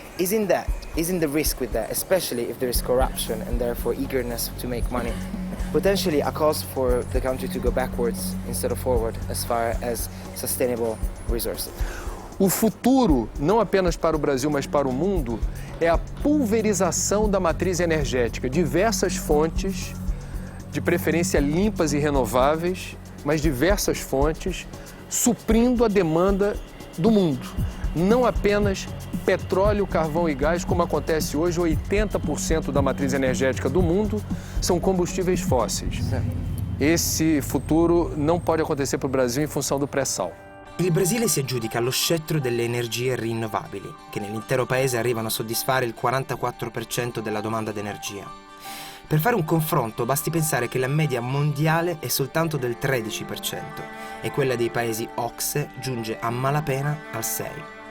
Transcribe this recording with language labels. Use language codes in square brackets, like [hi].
[en] Isn't the risk with that, especially if there is corruption and therefore eagerness to make money, potentially a cause for the country to go backwards instead of forward as far as sustainable resources? [pt] O futuro, não apenas para o Brasil, mas para o mundo, é a pulverização da matriz energética. Diversas fontes, de preferência limpas e renováveis, mas diversas fontes, suprindo a demanda do mundo. Não apenas petróleo, carvão e gás, como acontece hoje, 80% da matriz energética do mundo são combustíveis fósseis. Esse futuro não pode acontecer para o Brasil em função do pré-sal. [it] Il Brasile si aggiudica lo scettro delle energie rinnovabili, che nell'intero paese arrivano a soddisfare il 44% della domanda d'energia. Per fare un confronto basti pensare che la media mondiale è soltanto del 13% e quella dei paesi OCSE giunge a malapena al 6%.